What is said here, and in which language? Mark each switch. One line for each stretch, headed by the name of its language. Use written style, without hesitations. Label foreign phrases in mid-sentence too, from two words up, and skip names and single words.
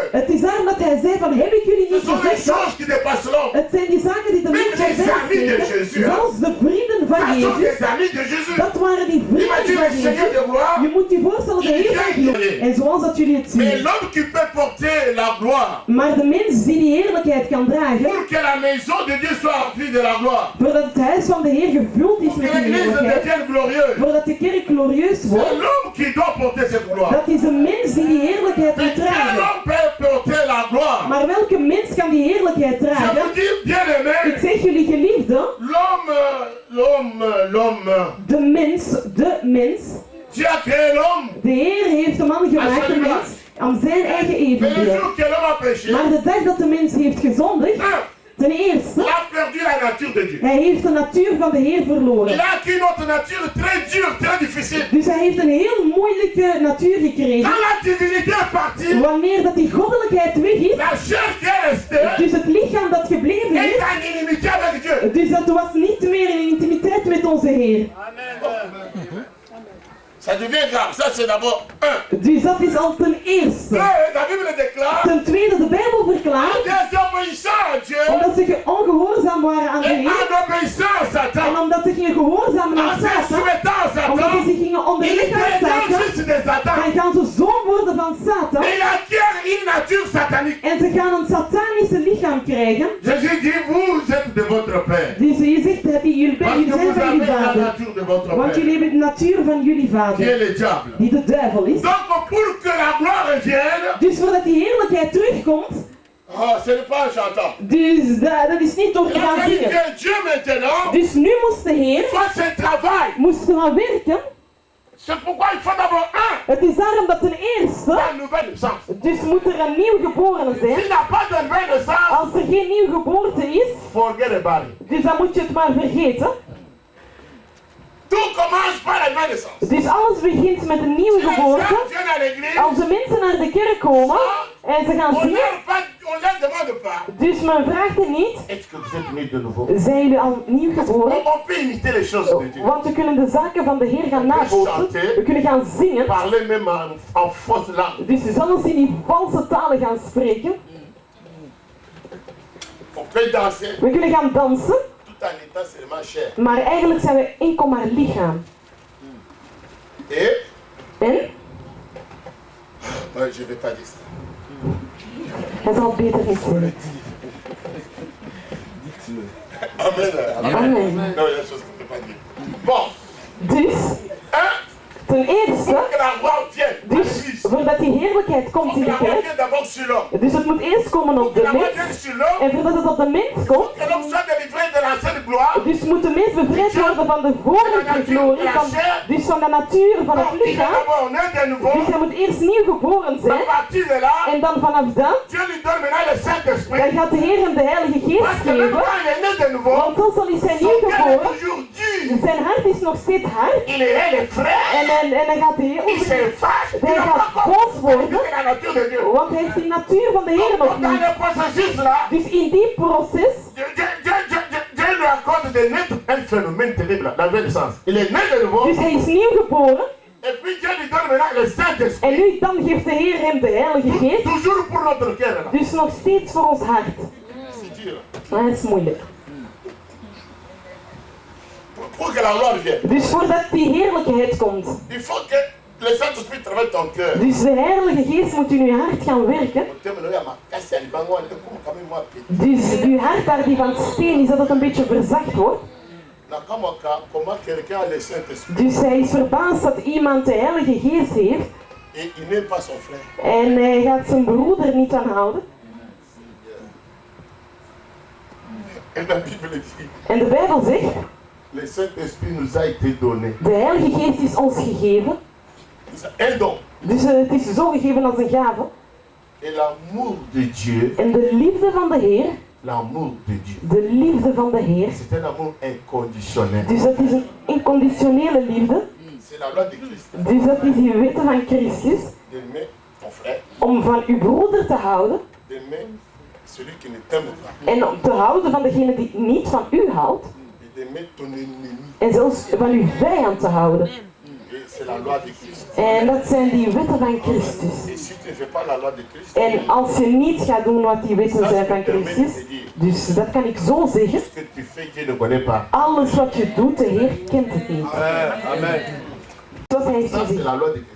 Dutch: Het is daarom dat hij zei van, heb ik jullie
French: ce
Dutch: niet
French: sont les
Dutch: gezegd dat?
French: choses qui dépassent l'homme.
Dutch: Het zijn die zaken die de
French: Même
Dutch: mensen
French: les amis de
Dutch: versteken,
French: Jésus, hein.
Dutch: zelfs de vrienden van
French: Ce sont
Dutch: Jezus.
French: des amis de Jésus.
Dutch: Dat waren die vrienden
French: Imagine
Dutch: van
French: le Seigneur
Dutch: Jezus.
French: de gloire,
Dutch: Je moet je voorstellen de Heer van glorie. En zoals dat jullie het
French: mais
Dutch: zien.
French: l'homme qui peut porter la gloire
Dutch: Maar de mens die die heerlijkheid kan dragen,
French: pour que la maison de Dieu soit remplie de la gloire,
Dutch: voordat het huis van de Heer gevuld is
French: pour
Dutch: met
French: que
Dutch: die
French: l'église
Dutch: heerlijkheid,
French: devienne glorieuse,
Dutch: voordat de kerk glorieus
French: c'est
Dutch: wordt,
French: l'homme qui doit porter cette gloire.
Dutch: dat is een mens die die heerlijkheid
French: Mais
Dutch: moet
French: quel
Dutch: dragen.
French: homme peut porter la gloire?
Dutch: Maar welke mens kan die heerlijkheid
French: Je
Dutch: dragen?
French: vous dis, bien aimé,
Dutch: Ik zeg jullie geliefden, de mens,
French: Dieu a créé l'homme.
Dutch: de Heer heeft de man gemaakt, de mens, aan zijn eigen
French: Mais le
Dutch: evenbeeld.
French: jour que l'homme a péché,
Dutch: Maar de dag dat de mens heeft gezondigd, ten
French: il
Dutch: eerste,
French: a perdu la nature de Dieu.
Dutch: hij heeft de natuur van de Heer
French: Il
Dutch: verloren.
French: a acquis une autre nature très dure, très difficile.
Dutch: Dus hij heeft een heel moeilijke natuur gekregen.
French: Quand la divinité est partie,
Dutch: Wanneer dat die goddelijkheid weg is,
French: la chair qui est restée
Dutch: dus het lichaam dat gebleven
French: est
Dutch: is,
French: en inimitié avec Dieu.
Dutch: dus dat was niet meer in intimiteit met onze Heer.
French: Ça devient grave. Ça, c'est d'abord un.
Dutch: Dus dat is al ten eerste.
French: La Bible déclare
Dutch: Ten tweede, de Bijbel verklaart,
French: désobéissant à Dieu
Dutch: omdat ze ongehoorzaam waren aan de
French: et
Dutch: Heer,
French: en obéissant à
Dutch: en
French: Satan,
Dutch: omdat ze gingen gehoorzamen aan
French: en se
Dutch: Satan,
French: soumettant à
Dutch: omdat ze
French: Satan,
Dutch: zich gingen
French: il
Dutch: onderleggen aan
French: devient
Dutch: Satan,
French: fils de Satan.
Dutch: dan gaan ze zoon worden van Satan
French: Et il acquiert une nature satanique.
Dutch: en ze gaan een satanische lichaam krijgen.
French: Jésus dit, vous êtes de votre Père.
Dutch: Dus je zegt dat jullie
French: Parce que
Dutch: zijn
French: vous
Dutch: van
French: avez
Dutch: jullie
French: la
Dutch: vader.
French: nature de votre
Dutch: Want jullie
French: Père,
Dutch: hebben de natuur van jullie
French: qui est
Dutch: vader,
French: le diable.
Dutch: die de duivel is.
French: Donc, pour que la gloire revienne,
Dutch: Dus voordat die heerlijkheid terugkomt,
French: Oh, ce n'est pas en chantant.
Dutch: Dus dat is niet door te
French: Il a
Dutch: gaan
French: fallu
Dutch: zingen.
French: que Dieu maintenant
Dutch: Dus nu moest de Heer
French: fasse un travail.
Dutch: gaan werken.
French: C'est pourquoi il faut d'abord
Dutch: Het is daarom dat ten eerste,
French: la nouvelle naissance.
Dutch: dus moet er een nieuw geborene zijn.
French: S'il n'y a pas de nouvelle naissance,
Dutch: Als er geen nieuw geboorte is,
English: forget about it.
Dutch: dus dan moet je het maar vergeten.
French: Tout commence par la nouvelle naissance.
Dutch: Dus alles begint met een nieuwe
French: Si les gens
Dutch: geboorte.
French: viennent à l'église,
Dutch: Als de mensen naar de kerk komen en ze gaan
French: on
Dutch: zingen,
French: leur demande pas.
Dutch: dus men vraagt er niet,
French: Est-ce que vous êtes nés de nouveau?
Dutch: zijn jullie al nieuw geboren?
French: On peut imiter les choses de Dieu.
Dutch: Want we kunnen de zaken van de Heer gaan nabootsen. We kunnen gaan zingen.
French: Parler même en fausse langue.
Dutch: Dus zelfs in die valse talen gaan spreken.
French: On peut danser
Dutch: We kunnen gaan dansen.
French: tout en étant seulement chair.
Dutch: Maar eigenlijk zijn we enkel maar lichaam.
French: Et
Dutch: En?
French: je ne vais pas dire ça.
Dutch: Hij zal het beter niet zeggen.
French: Amen.
Dutch: Amen.
French: Non, il y a des choses qu'on ne peut pas dire. Bon,
Dutch: Dus, ten eerste,
French: que la gloire vienne à
Dutch: dus
French: l'église.
Dutch: voordat die heerlijkheid komt in
French: Que
Dutch: de
French: la gloire
Dutch: kerk,
French: vienne d'abord sur l'homme.
Dutch: dus het moet eerst komen op
French: Que
Dutch: de
French: la gloire
Dutch: mens.
French: vienne sur l'homme.
Dutch: En voordat het op de mens komt,
French: Que l'homme soit délivré de l'ancienne gloire.
Dutch: dus moet de mens bevrijd worden van de vorige glorie, dus van de natuur van het
French: Donc, il est
Dutch: lichaam.
French: d'abord né de nouveau.
Dutch: Dus hij moet eerst nieuw geboren
French: À
Dutch: zijn.
French: partir de là,
Dutch: En dan vanaf dan,
French: Dieu lui donne maintenant le Saint-Esprit.
Dutch: dan gaat de Heer hem de Heilige Geest
French: Parce que même
Dutch: geven.
French: quand il est né de nouveau,
Dutch: Want zelfs al is hij
French: son
Dutch: nieuw
French: cœur est
Dutch: geboren,
French: toujours dur.
Dutch: zijn hart is nog steeds hard.
French: Il est les frères.
Dutch: En dan gaat de Heer
French: Il se fâche. Il
Dutch: hij
French: n'a
Dutch: gaat
French: pas
Dutch: boos worden.
French: compris la nature de Dieu.
Dutch: Want hij heeft die natuur van de Heer nog
French: Donc, dans
Dutch: niet.
French: le processus là,
Dutch: Dus in die proces,
French: Dieu lui accorde de naître un phénomène terrible, la nouvelle naissance. Il est né de nouveau.
Dutch: dus hij is nieuw geboren.
French: Et puis Dieu lui donne maintenant le Saint-Esprit.
Dutch: En nu dan geeft de Heer hem de Heilige Geest.
French: Toujours pour notre cœur. Là.
Dutch: Dus nog steeds voor ons hart.
French: C'est dur.
Dutch: Maar dat is moeilijk.
French: Pour que la gloire vienne.
Dutch: Dus voordat die heerlijkheid komt.
French: Il faut que le Saint-Esprit travaille ton cœur.
Dutch: Dus de Heilige Geest moet in uw hart gaan werken. Dus uw hart daar die van steen is, dat het een beetje verzacht wordt.
French: Comment quelqu'un a le Saint-Esprit
Dutch: Dus hij is verbaasd dat iemand de Heilige Geest heeft.
French: et il n'aime pas son frère.
Dutch: En hij gaat zijn broeder niet aanhouden.
French: Et la Bible dit,
Dutch: En de Bijbel zegt,
French: le Saint-Esprit nous a été donné.
Dutch: de Heilige Geest is ons gegeven.
French: C'est un don.
Dutch: Dus het is zo gegeven als een gave.
French: Et l'amour de Dieu,
Dutch: En de liefde van de Heer,
French: l'amour de Dieu,
Dutch: de liefde van de Heer.
French: c'est un amour inconditionnel.
Dutch: Dus dat is een inconditionele liefde.
French: C'est la loi de Christ.
Dutch: Dus dat is die wette van Christus.
French: D'aimer ton frère,
Dutch: Om van uw broeder te houden.
French: d'aimer celui qui ne t'aime pas,
Dutch: En om te houden van degene die niet van u houdt.
French: et d'aimer ton ennemi.
Dutch: En zelfs van uw vijand te houden.
French: Et c'est la loi de Christ.
Dutch: En dat zijn die wetten van Christus.
French: Et si tu ne fais pas la loi de Christ,
Dutch: En als je niet gaat doen wat die wetten zijn van Christus, dus dat kan ik zo zeggen,
French: ce que tu fais, Dieu ne connaît pas.
Dutch: alles wat je doet, de Heer kent het niet.
French: Amen.
Dutch: Zoals hij
French: Ça, c'est
Dutch: gezegd.
French: la loi de Christ.